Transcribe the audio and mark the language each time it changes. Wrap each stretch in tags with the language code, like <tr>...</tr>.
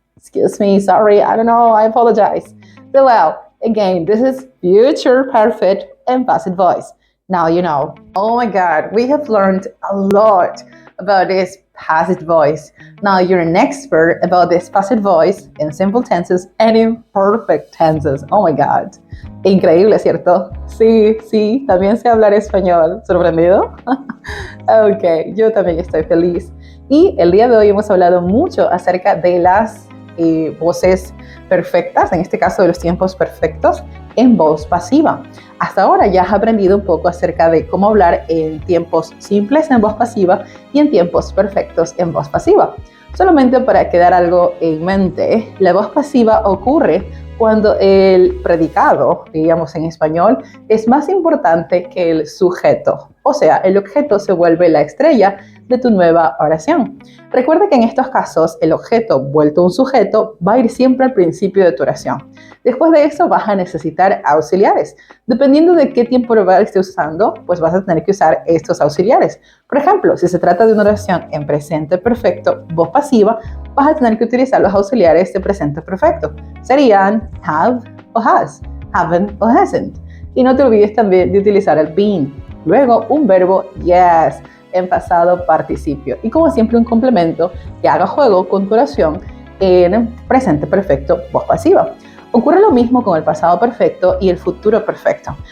<en>Excuse me, sorry, I don't know, I apologize. So well, again, this is future perfect and passive voice. Now you know. Oh my God, we have learned a lot about this passive voice. Now you're an expert about this passive voice in simple tenses and in perfect tenses. Oh my God.</en> <es>Increíble, ¿cierto? Sí, también sé hablar español. ¿Sorprendido? Ok, yo también estoy feliz. Y el día de hoy hemos hablado mucho acerca de las voces perfectas, en este caso de los tiempos perfectos, en voz pasiva. Hasta ahora ya has aprendido un poco acerca de cómo hablar en tiempos simples en voz pasiva y en tiempos perfectos en voz pasiva. Solamente para quedar algo en mente, la voz pasiva ocurre cuando el predicado, diríamos en español, es más importante que el sujeto. O sea, el objeto se vuelve la estrella de tu nueva oración. Recuerda que en estos casos, el objeto vuelto un sujeto va a ir siempre al principio de tu oración. Después de eso vas a necesitar auxiliares. Dependiendo de qué tiempo verbal estés usando, pues vas a tener que usar estos auxiliares. Por ejemplo, si se trata de una oración en presente perfecto, voz pasiva, vas a tener que utilizar los auxiliares de presente perfecto. Serían have o has, haven't o hasn't. Y no te olvides también de utilizar el been. Luego, un verbo yes en pasado participio. Y como siempre, un complemento que haga juego con tu oración en presente perfecto, voz pasiva. Ocurre lo mismo con el pasado perfecto y el futuro perfecto.</es>